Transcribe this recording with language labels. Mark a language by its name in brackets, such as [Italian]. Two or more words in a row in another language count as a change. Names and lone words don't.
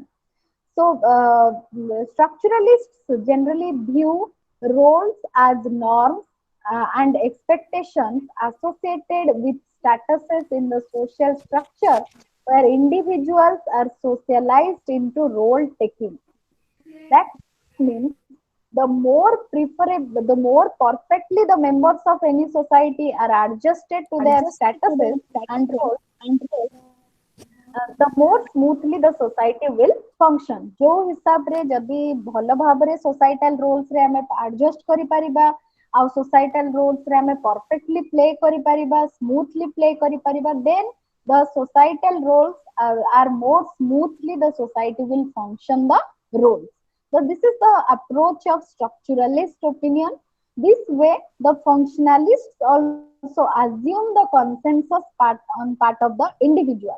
[English] So structuralists generally view roles as norms and expectations associated with statuses in the social structure where individuals are socialized into role taking. That means the more perfectly the members of any society are adjusted to their statuses and roles, the more smoothly the society will function. [Odia] ଯୋ ହିସାବ ରେ ଯଦି ଭଲ ଭାବରେ [English] societal roles [Odia] ରେ ହମେ [English] adjust [Odia] କରି ପାରିବା ଆ [English] societal rules [Odia] ରେ ହମେ [English] perfectly play [Odia] କରି ପାରିବା [English] smoothly play [Odia] କରି ପାରିବା [English] देन the societal roles are more smoothly the society will function the roles. So this is the approach of structuralist opinion. This way the functionalists also assume the consensus part of the individual.